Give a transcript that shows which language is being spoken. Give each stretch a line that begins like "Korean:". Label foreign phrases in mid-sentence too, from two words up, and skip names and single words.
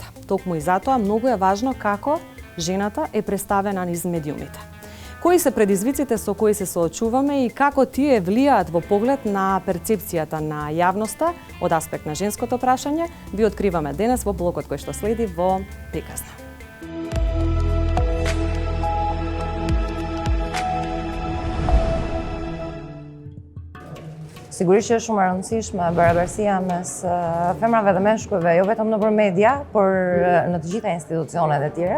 Macedonian: Токму и затоа многу е важно како жената е представена низ медиумите. Кои се предизвиците со кои се соочуваме и како тие влијаат во поглед на перцепцијата на јавноста од аспект на женското прашање, ви откриваме денес во блокот кој што следи во Приказна.
Albanian: Sigurisht që është shumë e rëndësishme barabarësia mes femrave dhe meshkujve, jo vetëm nëpër media, por në të gjitha institucionet e tjera.